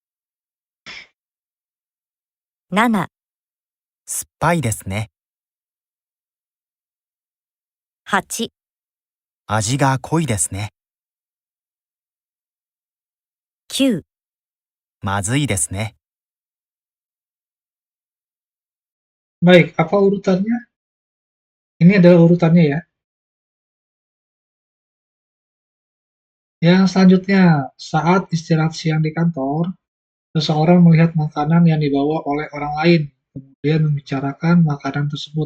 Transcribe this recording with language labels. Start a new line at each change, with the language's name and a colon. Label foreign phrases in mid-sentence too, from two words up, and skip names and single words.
Japanese: 7、酸っぱいですね。 8、味が濃いですね。 9、まずいですね。
Indonesian: Baik, apa urutannya? Ini adalah urutannya ya. Yang selanjutnya, saat istirahat siang di kantor, seseorang melihat makanan yang dibawa oleh orang lain, kemudian membicarakan makanan tersebut.